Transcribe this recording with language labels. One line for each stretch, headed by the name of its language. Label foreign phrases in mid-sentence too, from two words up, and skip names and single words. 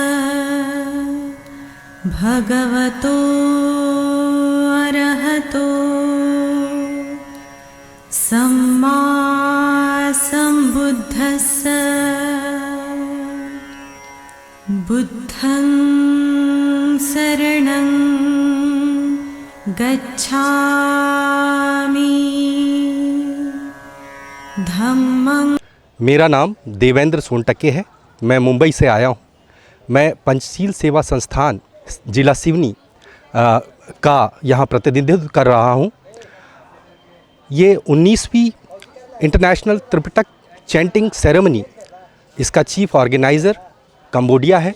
Pali: भगवतो अरहतो सम्मा सम्बुद्धस्स बुद्धं शरणं गच्छामि धम्मं।
Hindi: मेरा नाम देवेंद्र सोनटके है। मैं मुंबई से आया हूँ। मैं पंचशील सेवा संस्थान जिला सिवनी का यहाँ प्रतिनिधित्व कर रहा हूँ। ये 19वीं
English: International Tripitaka chanting ceremony,
Hindi: इसका
English: chief organiser
Hindi: कंबोडिया है।